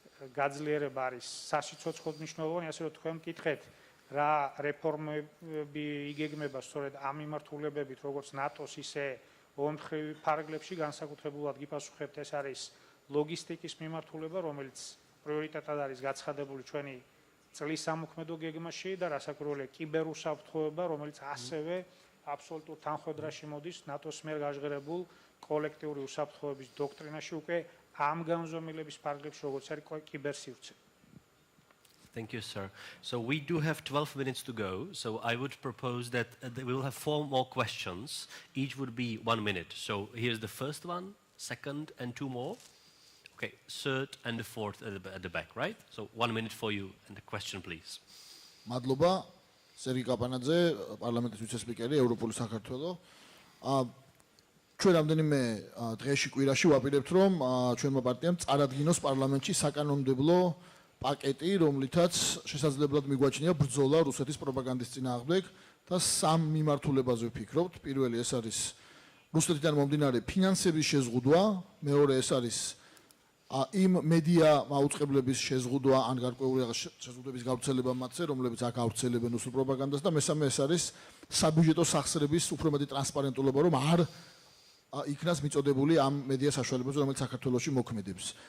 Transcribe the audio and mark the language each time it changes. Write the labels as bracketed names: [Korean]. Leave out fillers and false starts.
[Georgian] გაძლიერება არის სასიცოცხლოდ მნიშვნელოვანი, ასე რომ თქვენ მკითხეთ, რა რეფორმები იგეგმება სწორედ ამ მიმართულებებით, როგორც ნატოს, ისე ორმხრივ ფარგლებში, განსაკუთრებულად გიპასუხებთ, ეს არის ლოგისტიკის მიმართულება, რომელიც პრიორიტეტად არის გაცხადებული ჩვენი წლის სამოქმედო გეგმაში და რასაკვირველია კიბერუსაფრთხოება, რომელიც ასევე აბსოლუტურ თანხმდრაში მოდის ნატოს მიერ გაჟღერებულ კოლექტიური უსაფრთხოების დოქტრინაში უკვე ამ განზომილების ფარგლებში, როგორც არის კიბერსივრცე. [English] Thank you, sir. So we do have 12 minutes to go, so I would propose that we will have 4 more questions. Each would be 1 minute. So here's the first one, second, and 2 more. Okay, third and the fourth at the back, right? So 1 minute for you and the question, please. [Georgian] Madloba, Sergei Kapanadze, Parliament ვიცე-სპიკერი, ევროპული საქართველო. ჩვენ რამდენიმე დღეში კვირაში ვაპირებთ, რომ ჩვენმა პარტიამ წარადგინოს პარლამენტში საკანონმდებლო პაკეტი, რომლითაც შესაძლებლად მიგვაჩნია ბრძოლა რუსეთის პროპაგანდის წინააღმდეგ და 3 მიმართულებაზე ვფიქრობთ. პირველი ეს არის რუსეთიდან მომდინარე ფინანსების შეზღუდვა, მეორე ეს არის იმ მედია მაუწყებლების შეზღუდვა ან გარკვეული შეზღუდვების გავრცელება მათზე, რომლებიც აქ ავრცელებენ რუსულ პროპაგანდას და მესამე ეს არის საბიუჯეტო სახსრების უფრო მეტი ტრანსპარენტულობა, რომ არ იქნას მიწოდებული ამ მედია საშუალებებზე, რომელიც საქართველოში მოქმედებს.